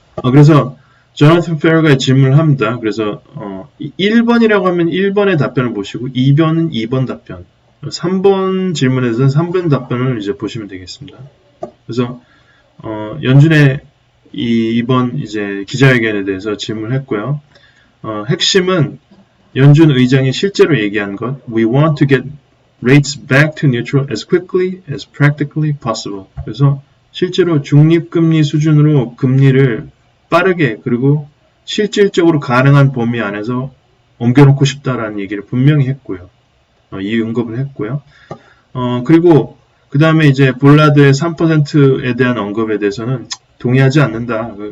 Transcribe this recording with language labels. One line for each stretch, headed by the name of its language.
Korean: 그래서 조나탄 페러가 질문을 합니다. 그래서 1번이라고 하면 1번의 답변을 보시고 2번은 2번 답변, 3번 질문에서는 3번 답변을 이제 보시면 되겠습니다. 그래서 연준의 이번 이제 기자회견에 대해서 질문을 했고요. 핵심은 연준 의장이 실제로 얘기한 것,
English: We want to get rates back to neutral as quickly as practically possible.
Korean: 그래서 실제로 중립금리 수준으로 금리를 빠르게 그리고 실질적으로 가능한 범위 안에서 옮겨놓고 싶다라는 얘기를 분명히 했고요. 이 언급을 했고요. 그리고 그 다음에 이제 볼라드의 3%에 대한 언급에 대해서는 동의하지 않는다.